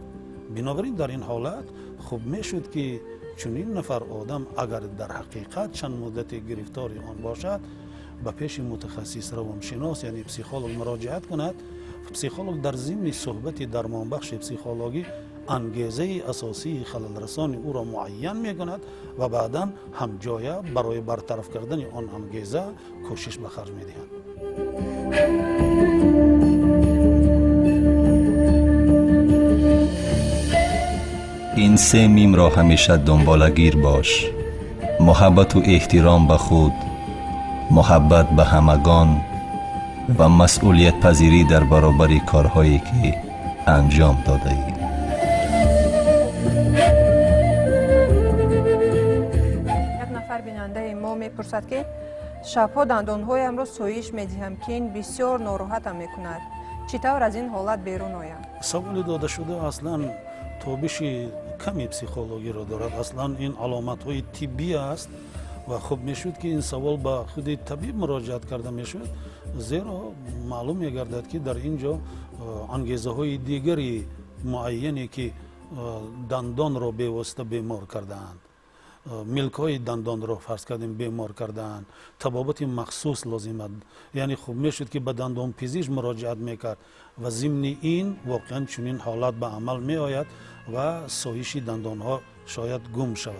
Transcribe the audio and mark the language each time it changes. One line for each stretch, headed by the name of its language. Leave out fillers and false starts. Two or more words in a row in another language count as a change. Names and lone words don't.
Tajik: бинобар ин дар ин ҳолат хуб мешуд ки чунин нафар одам агар дар ҳақиқат чанд муддате гирифтори он бошад, ба пеши мутахассис равоншинос яъне психолог муроҷиат кунад. психолог дар зимни суҳбати дармонбахши психологӣ ангезаи асосии халалрасони ӯро муайян мекунад ва баъдан ҳамҷоя барои бартараф кардани он ангеза кӯшиш ба харҷ медиҳад.
Persian: این سه میم را همیشه دنبالگیر باش: محبت و احترام به خود، محبت به همگان و مسئولیت پذیری در برابر کارهایی که انجام داده ای. یک نفر بیننده ما میپرسد که شبها دندانهایم را سویش میدهم که این بسیار ناراحتم میکند، چطور از این حالت بیرون آیم؟
Tajik: саволи додашуда аслан тобиши ками психологиро дорад. аслан ин аломатҳои тиббӣ аст
Persian: و خب میشود که این سوال با خود طبیب مراجعت کرده میشود، زیرا معلوم میگردد که در اینجا انگیزه های دیگری معینی که دندان را به واسطه بیمار کردند، ملک های دندان را فرض کردیم بیمار کردند، طبابت مخصوص لازمه، یعنی خوب میشد که به دندان پزشک مراجعت میکرد و ضمن این واقعا چنین حالت به عمل می آید و سایش دندان ها شاید گم شود.